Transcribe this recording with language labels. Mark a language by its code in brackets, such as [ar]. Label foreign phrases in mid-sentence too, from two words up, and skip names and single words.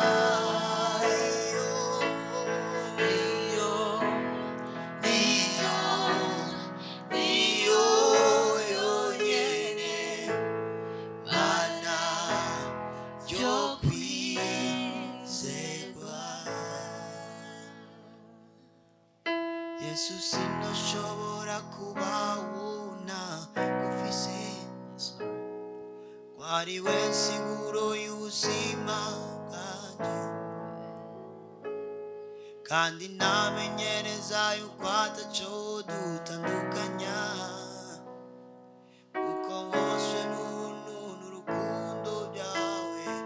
[rn] Niyo yonyine Mana yo kwizerwa. Yesu sinoshobora kubaho ntagufise, ko ari we nsiguro y'ubuzima bwanjye, kandi namenyereza yuko ataco dutandukanya, kuko wose n'ubuntu n'urukundo byawe.